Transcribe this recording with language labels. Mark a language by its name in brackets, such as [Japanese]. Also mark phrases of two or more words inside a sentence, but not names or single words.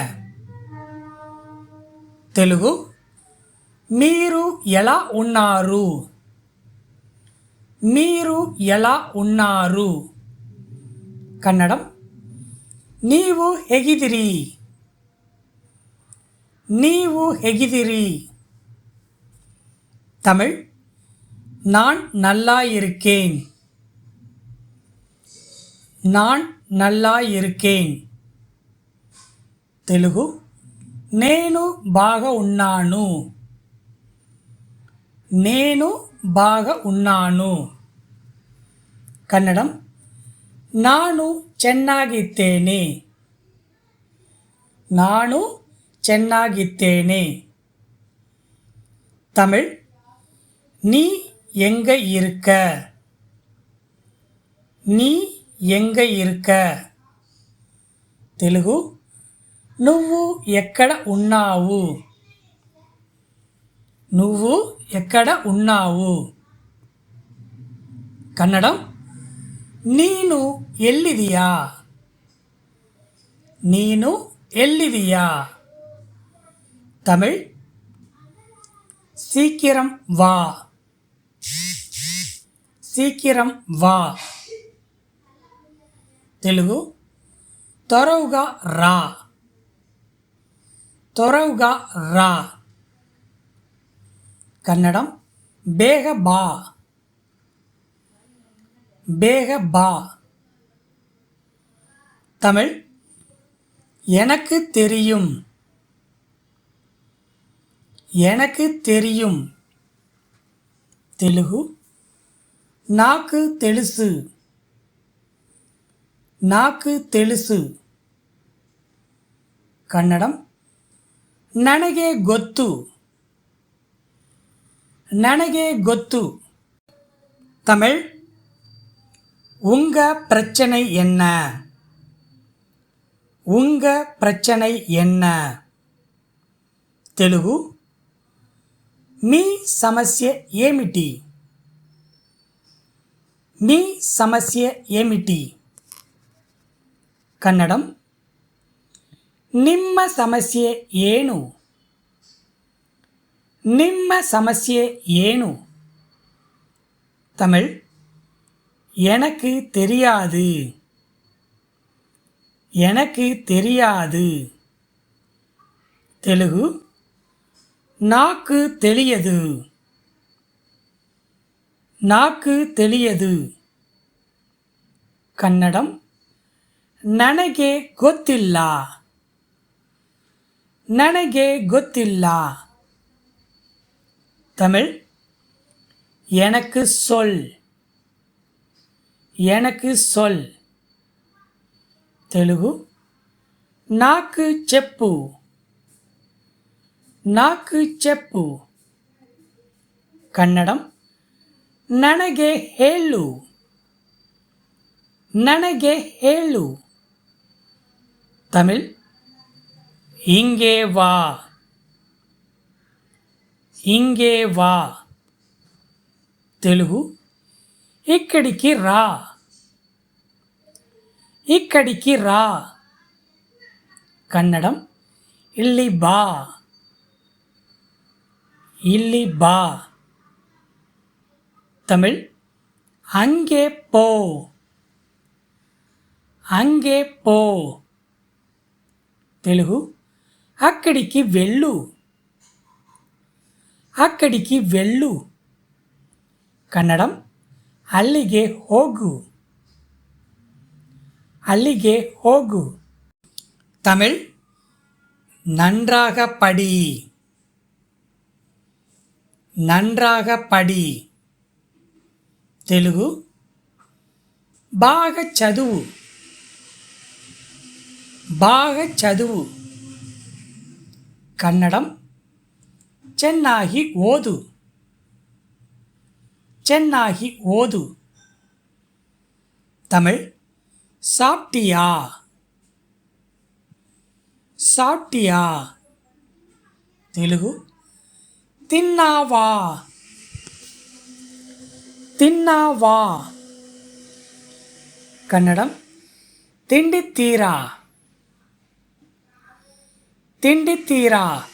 [Telugu] తెలుగు మీరు ఎలా ఉన్నారు? మీరు ఎలా ఉన్నారు? [Kannada] కన్నడం ನೀವು ಹೇಗಿದ್ದೀರಿ? ನೀವು ಹೇಗಿದ್ದೀರಿ? [Tamil] தமிழ் நான் நல்லா இருக்கேன். நான் நல்லா இருக்கேன். [Telugu] తెలుగు నేను బాగా ఉన్నాను. నేను బాగా ఉన్నాను. [Kannada] కన్నడం ನಾನು ಚೆನ್ನಾಗಿದ್ದೇನೆ. ನಾನು ಚೆನ್ನಾಗಿದ್ದೇನೆ. [Tamil] தமிழ் நீ எங்க இருக்க? நீ எங்க இருக்க? [Telugu] తెలుగు నువ్వు ఎక్కడ ఉన్నావు? నువ్వు ఎక్కడ ఉన్నావు? [Kannada] కన్నడం ನೀನು ಎಲ್ಲಿದೀಯಾ? ನೀನು ಎಲ್ಲಿದೀಯಾ? [Tamil] தமிழ் சீக்கிரம் வா. சீக்கிரம் வா. [Telugu] తెలుగు త్వరగా రా. త్వరగా రా. కన్నడం [Kannada] ಬೇಗ ಬಾ. ಬೇಗ ಬಾ. [Tamil] தமிழ் எனக்கு தெரியும். எனக்கு தெரியும். [Telugu] తెలుగు నాకు తెలుసు. నాకు తెలుసు. కన్నడం [Kannada] ನನಗೆ ಗೊತ್ತು. ನನಗೆ ಗೊತ್ತು. [Tamil] தமிழ் உங்க பிரச்சனை என்ன? உங்க பிரச்சனை என்ன? [Telugu] తెలుగు మీ సమస్య ఏమిటి? మీ సమస్య ఏమిటి? [Kannada] కన్నడం ನಿಮ್ಮ ಸಮಸ್ಯೆ ಏನು? ನಿಮ್ಮ ಸಮಸ್ಯೆ ಏನು? [Tamil] தமிழ் எனக்கு தெரியாது, எனக்கு தெரியாது. [Telugu] தெலுங்கு నాకు తెలియదు, నాకు తెలియదు. [Kannada] ಕನ್ನಡಂ ನನಗೆ ಗೊತ್ತಿಲ್ಲ, ನನಗೆ ಗೊತ್ತಿಲ್ಲ. [Tamil] தமிழ் எனக்கு சொல், எனக்கு சொல். [Telugu] తెలుగు నాకు చెప్పు, నాకు చెప్పు. [Kannada] ಕನ್ನಡಂ ನನಗೆ ಹೇಳು, ನನಗೆ ಹೇಳು. [Tamil] தமிழ் இங்கே வா, இங்கே வா. [Telugu] తెలుగు ఇక్కడికి రా, ఇక్కడికి రా. [Kannada] కన్నడం ಇಲ್ಲಿ ಬಾ, ಇಲ್ಲಿ ಬಾ. [Tamil] தமிழ் அங்கே போ, அங்கே போ. [Telugu] తెలుగు అక్కడికి వెళ్ళు, అక్కడికి వెళ్ళు. [Kannada] ಕನ್ನಡಂ ಅಲ್ಲಿಗೆ ಹೋಗು, ಅಲ್ಲಿಗೆ ಹೋಗು. [Tamil] தமிழ் நன்றாக படி, நன்றாக படி. [Telugu] తెలుగు బాగా చదువు, బాగా చదువు. [Kannada] ಕನ್ನಡಂ ಚೆನ್ನಾಗಿ ಓದು, ಚೆನ್ನಾಗಿ ಓದು. [Tamil] தமிழ் சாப்பிட்டியா, சாப்பிட்டியா. [Telugu] తెలుగు తిన్నావా, తిన్నావా. [Kannada] కన్నడం ತಿಂಡಿ ತೀರಾ, ತಿಂಡಿ ತೀರಾ.